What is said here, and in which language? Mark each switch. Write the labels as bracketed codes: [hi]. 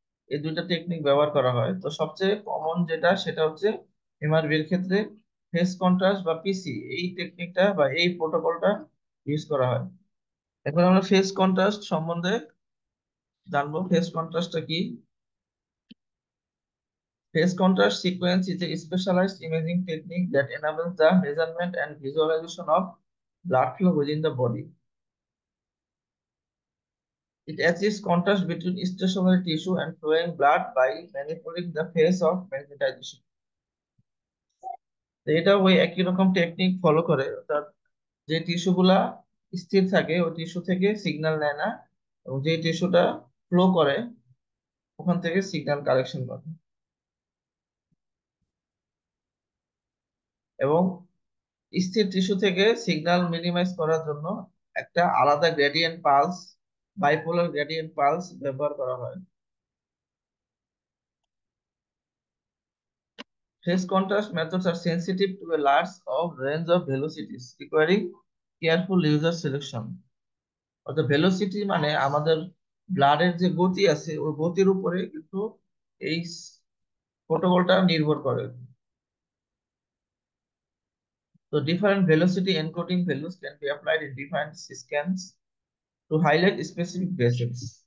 [bn] এই দুইটা টেকনিক ব্যবহার করা হয়। তো সবচেয়ে কমন যেটা সেটা হচ্ছে এমআরবি এর ক্ষেত্রে ফেস কন্ট্রাস্ট বা পিসি, এই টেকনিকটা বা এই প্রোটোকলটা ইউজ করা হয়। এখন আমরা ফেস কন্ট্রাস্ট সম্বন্ধে জানবো। ফেস কন্ট্রাস্টটা কি? [en] Phase contrast sequence is a specialized imaging technique that enables the measurement and visualization of blood flow within the body. It achieves contrast between stationary tissue and flowing blood by manipulating the phase of magnetization. [bn] তো এটা ওই একই রকম technique follow করে, অর্থাৎ যে tissue গুলা স্থির থাকে ওই টিস্যু থেকে সিগন্যাল নেয় না, এবং যে টিস্যুটা ফ্লো করে ওখান থেকে সিগন্যাল কালেকশন করে। এবং স্থির টিস্যু থেকে সিগন্যাল মিনিমাইজ করার জন্য একটা আলাদা gradient pulse, bipolar gradient pulse ব্যবহার করা হয়। [en] Phase contrast methods are sensitive to a large of range of velocities, requiring careful user selection. [bn] অর্থাৎ ভেলোসিটি মানে আমাদের ব্লাডের যে গতি আছে ওই গতির উপরে কিন্তু এই প্রোটোকলটা নির্ভর করে। [en] তো different velocity encoding values can be applied in different scans to highlight specific vessels.